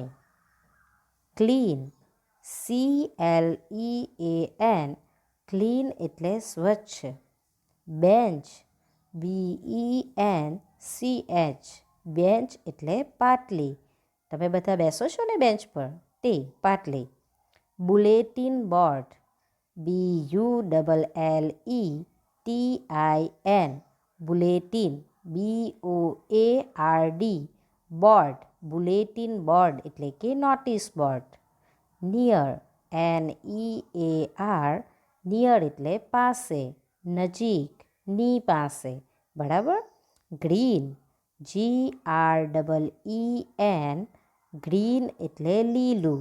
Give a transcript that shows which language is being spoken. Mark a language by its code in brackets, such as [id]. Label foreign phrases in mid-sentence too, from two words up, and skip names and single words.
[en] clean, CLEAN, clean [gu] એટલે સ્વચ્છ. [en] bench, BENCH, bench [gu] એટલે પાટલી. તમે બધા બેસો છો ને બેન્ચ પર, તે પાટલી. [en] bulletin board, BULLETIN, bulletin, BOARD, board, bulletin board [gu] એટલે કે [en] notice board. near, NEAR, near [gu] એટલે પાસે, નજીક, ની પાસે. બરાબર. [en] green, GREEN, green [gu] એટલે લીલું.